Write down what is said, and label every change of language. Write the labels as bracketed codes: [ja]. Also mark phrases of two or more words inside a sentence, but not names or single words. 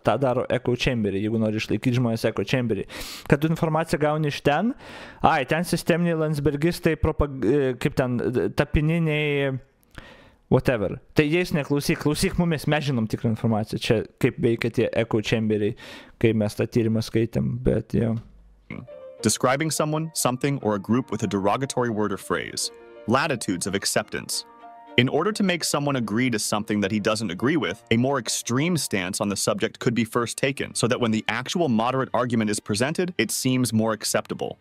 [lt] Ta daro [en] echo chamberiai, [lt] jeigu nori išlaikyti žmonės [en] echo chamberiai. [lt] Kad tu informaciją gauni iš ten, ten sisteminiai landsbergistai, kaip ten, tapininiai, whatever. Tai jais klausyk mumis, mes žinom tikrą informaciją. Čia kaip veikia tie [en] echo chamberiai, [lt] kai mes tą tyrimą skaitėm, bet jo. [en] Describing someone, something, or a group with a derogatory word or phrase. Latitudes of acceptance. In order to make someone agree to something that he doesn't agree with, a more extreme stance on the subject could be first taken, so that when the actual moderate argument is presented, it seems more acceptable.